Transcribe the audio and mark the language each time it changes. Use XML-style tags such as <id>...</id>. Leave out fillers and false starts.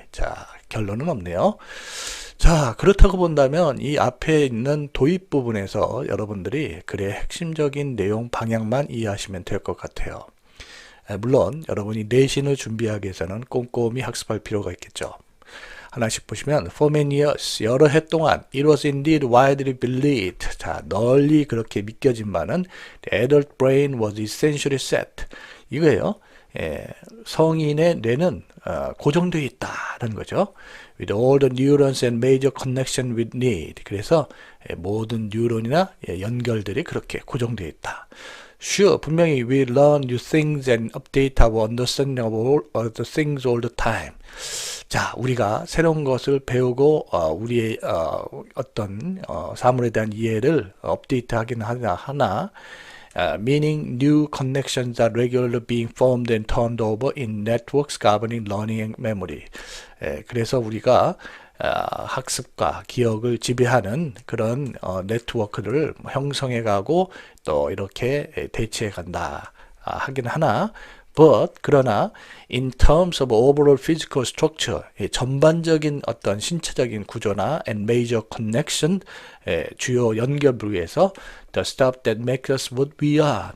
<ko>자, 결론은 없네요. 자, 그렇다고 본다면 이 앞에 있는 도입 부분에서 여러분들이 글의 핵심적인 내용 방향만 이해하시면 될 것 같아요. 물론 여러분이 내신을 준비하기 위해서는 꼼꼼히 학습할 필요가 있겠죠. 하나씩 보시면</ko> <en>for many years,</en> <ko>여러 해 동안</ko> <en>it was indeed widely believed.</en> <ko>자, 널리 그렇게 믿겨진 바는</ko> <en>the adult brain was essentially set.</en> <ko>이거예요. 성인의 뇌는 고정되어 있다는 거죠.</ko> <en>With all the neurons and major connection with need.</en> <ko>그래서 모든 뉴런이나 연결들이 그렇게 고정되어 있다.</ko> <en>Sure,</en> <ko>분명히</ko> <en>we learn new things and update our understanding of all the things all the time.</en> <ko>자, 우리가 새로운 것을 배우고 우리의 어떤 사물에 대한 이해를 업데이트하긴 하나</ko> <en>meaning new connections are regularly being formed and turned over in networks governing learning and memory.</en> <ko>그래서 우리가 학습과 기억을 지배하는 그런 네트워크를 형성해 가고 또 이렇게 대체해 간다 하긴 하나,</ko> <en>but</en> <ko>그러나</ko> <en>in terms of overall physical structure,</en> <ko>전반적인 어떤 신체적인 구조나</ko> <en>and major connection,</en> <ko>주요 연결을 위해서</ko> <en>the stuff that makes us what we are.</en>